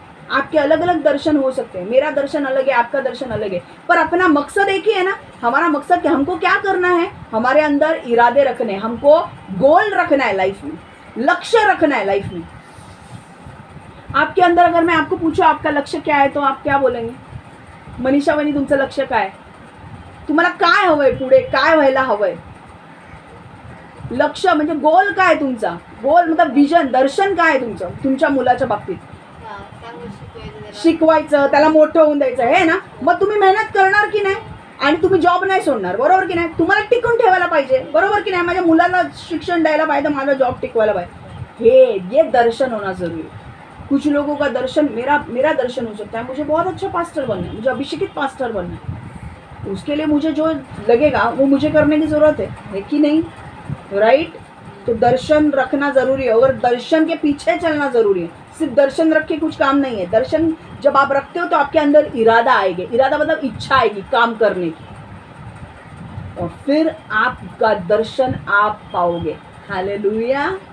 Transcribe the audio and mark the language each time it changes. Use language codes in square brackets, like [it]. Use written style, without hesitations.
[hi] आपके अलग अलग दर्शन हो सकते हैं, मेरा दर्शन अलग है, आपका दर्शन अलग है, पर अपना मकसद एक ही है ना। हमारा मकसद कि हमको क्या करना है, हमारे अंदर इरादे रखने, हमको गोल रखना है लाइफ में, लक्ष्य रखना है लाइफ में। आपके अंदर अगर मैं आपको पूछूं आपका लक्ष्य क्या है, तो आप क्या बोलेंगे? [mr] मनीषा वहिनी, तुमचं लक्ष्य काय आहे? तुम्हाला काय हवंय पुढे, काय व्हायला हवंय? लक्ष्य म्हणजे गोल काय तुमचा? गोल मतलब विजन, दर्शन काय आहे तुमचं? तुमच्या मुलाच्या बाबतीत शिकवायचं, त्याला मोठं होऊन द्यायचं हे ना, मग तुम्ही मेहनत करणार की नाही, आणि तुम्ही जॉब नाही सोडणार, बरोबर की नाही? तुम्हाला टिकून ठेवायला पाहिजे, बरोबर की नाही? माझ्या मुलाला शिक्षण द्यायला पाहिजे, माझा जॉब टिकवायला पाहिजे, [hi] ये दर्शन होना जरूरी है। कुछ लोगों का दर्शन, मेरा दर्शन हो सकता है, मुझे बहुत अच्छा पास्टर बनना है, मुझे अभिषेकित पास्टर बनना है, उसके लिए मुझे जो लगेगा वो मुझे करने की जरूरत है कि नहीं? राइट? तो दर्शन रखना जरूरी है, और दर्शन के पीछे चलना जरूरी है। सिर्फ दर्शन रख के कुछ काम नहीं है। दर्शन जब आप रखते हो तो आपके अंदर इरादा आएगी, इरादा मतलब इच्छा आएगी काम करने की, और फिर आपका दर्शन आप पाओगे। हालेलुया।